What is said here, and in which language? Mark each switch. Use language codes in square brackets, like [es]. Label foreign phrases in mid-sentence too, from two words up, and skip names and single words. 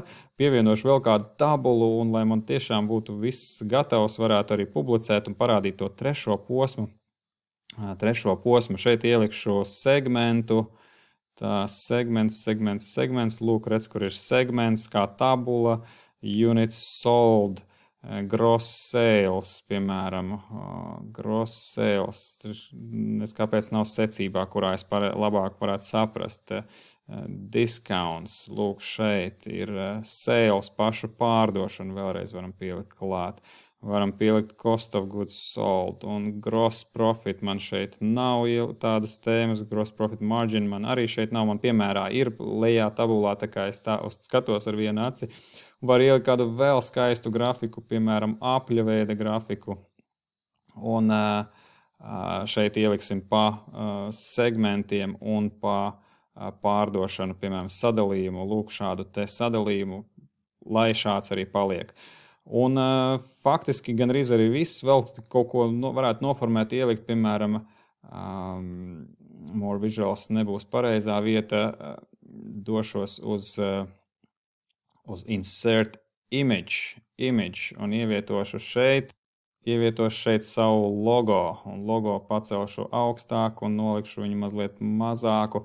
[lv] Pievienošu vēl kādu tabulu, un lai man tiešām būtu viss gatavs, varētu arī publicēt un parādīt to trešo posmu. Šeit ielikšu segmentu. Tā, segments. Lūk, redz, kur ir segments, kā tabula. [en] Units sold. Gross sales, piemēram, gross sales. [lv] Es kāpēc nav secībā, kurā es labāk varētu saprast. Discounts, lūk, šeit ir sales, pašu pārdošanu, vēlreiz varam pielikt klāt. Varam pielikt [en] cost of goods sold [lv] un [en] gross profit. [lv] Man šeit nav tādas tēmas, [en] gross profit margin [lv] man arī šeit nav. Man piemērā ir lejā tabulā, tā kā es tā skatos ar vienu aci. Var ielikt kādu vēl skaistu grafiku, piemēram, apļa veida grafiku. Un šeit ieliksim pa segmentiem un pa pārdošanu, piemēram, sadalījumu. Lūk, šādu te sadalījumu, lai šāds arī paliek. Un faktiski gan arī viss vēl kaut ko varētu noformēt, ielikt, piemēram, [en] more visuals [lv] nebūs pareizā vieta, došos uz [en] insert image [lv] un ievietošu šeit savu logo, un logo pacelšu augstāk un nolikšu viņu mazliet mazāku.